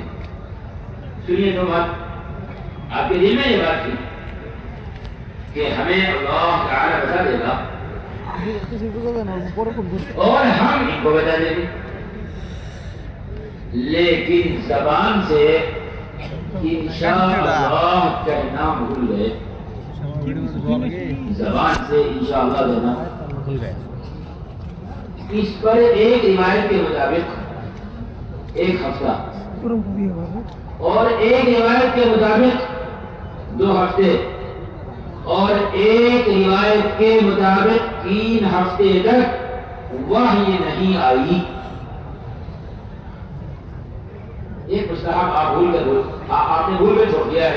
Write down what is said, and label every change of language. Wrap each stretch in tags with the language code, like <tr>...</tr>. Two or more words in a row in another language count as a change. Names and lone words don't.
<ur>سنیے تو بات، آپ کے دل میں یہ بات تھی کہ ہمیں اللہ تعالی بتا دے گا اور ہم ان کو بتا دیں گے. لیکن زبان سے انشاءاللہ کہنا بھول گئے، زبان سے انشاءاللہ کہنا بھول گئے. اس پر ایک روایت کے مطابق 1 ہفتہ</ur> <bn>পুরো বিয়ে হবে</bn> <ur>اور ایک روایت کے مطابق 2 ہفتے اور ایک روایت کے مطابق 3 ہفتے تک وحی نہیں آئی. ایک مستحب آپ بھول کر آپ نے بھول کر چھوڑ دیا ہے.</ur>